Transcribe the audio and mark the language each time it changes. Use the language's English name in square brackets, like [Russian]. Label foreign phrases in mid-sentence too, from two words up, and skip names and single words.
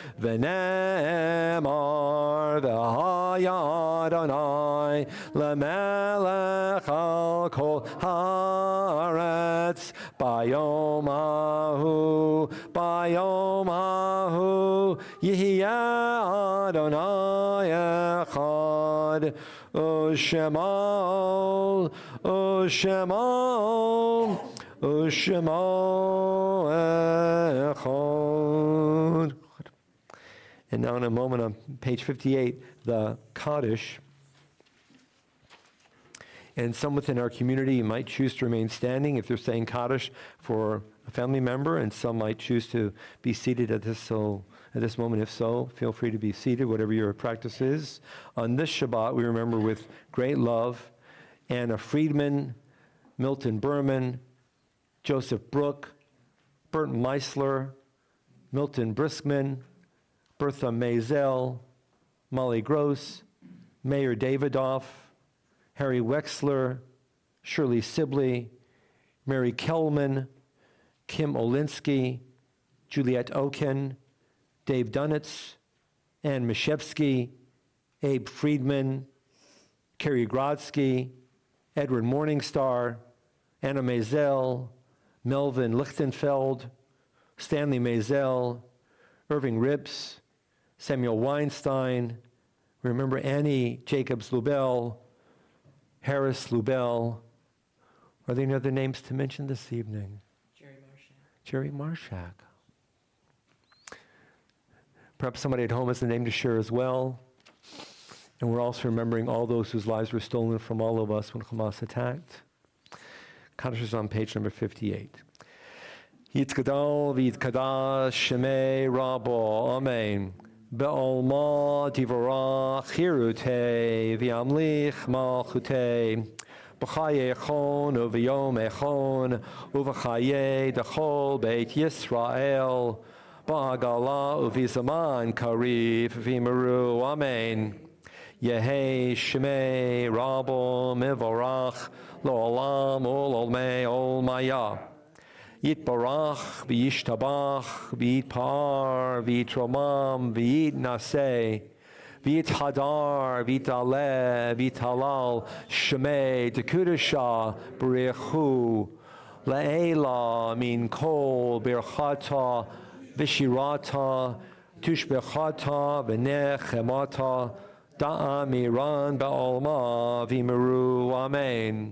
[Hebrew] ונאמר, והיה אדוני למלך על כל הארץ, ביום ההוא יהיה אדוני אחד, ושמו echad. [English] And now in a moment on page 58, the Kaddish. And some within our community might choose to remain standing if they're saying Kaddish for a family member, and some might choose to be seated at this moment. If so, feel free to be seated, whatever your practice is. On this Shabbat, we remember with great love Anna Friedman, Milton Berman, Joseph Brooke, Bert Meisler, Milton Briskman, Bertha Maisel, Molly Gross, Mayor Davidoff, Harry Wexler, Shirley Sibley, Mary Kellman, Kim Olinsky, Juliette Oken, Dave Dunitz, Ann Mishevsky, Abe Friedman, Kerry Grodsky, Edward Morningstar, Anna Maisel, Melvin Lichtenfeld, Stanley Maisel, Irving Rips, Samuel Weinstein. Remember Annie Jacobs Lubell, Harris Lubell. Are there any other names to mention this evening? Jerry Marshak. Perhaps somebody at home has a name to share as well. And we're also remembering all those whose lives were stolen from all of us when Hamas attacked. Kaddish is on page number 58. [Aramaic] יתגדל ויתקדש שמה רבא אמן. בעלמא די ברא כרעותה וימליך מלכותה. בחייכון וביומיכון ובחיי דכל בית ישראל. בעגלא ובזמן קריב ואמרו אמן. יהא שמה רבא מברך לעלם ולעלמי עלמיא יתברך וישתבח ויתפאר ויתרומם ויתנשא ויתהדר ויתעלה ויתהלל שמה דקודשא בריך הוא לעלא מן כל ברכתא ושירתא תשבחתא ונחמתא דאמירן בעלמא ואמרו אמן.